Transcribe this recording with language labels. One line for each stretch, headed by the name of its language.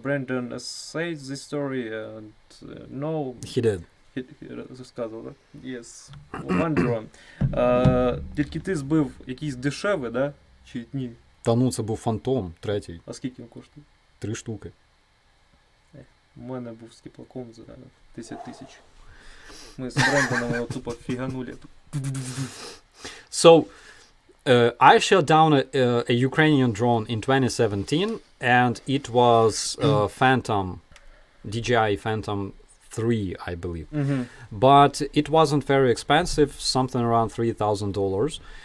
English: Brandon said this story and no. He did.
Ukrainian: Розказував, так?
English: Yes. One drone.
Ukrainian: Тільки ти збив якийсь дешевий, да? Чи ні? Та ну, це був Фантом, третій. А скільки він коштує? 3 штуки. У мене був з теплаком за 10 тисяч. Ми з Брендоном його тупо фіганули.
English: So, I shot down a Ukrainian drone in 2017, and it was Phantom, DJI Phantom 3, I believe. Угу. But it wasn't very expensive, something around $3,000.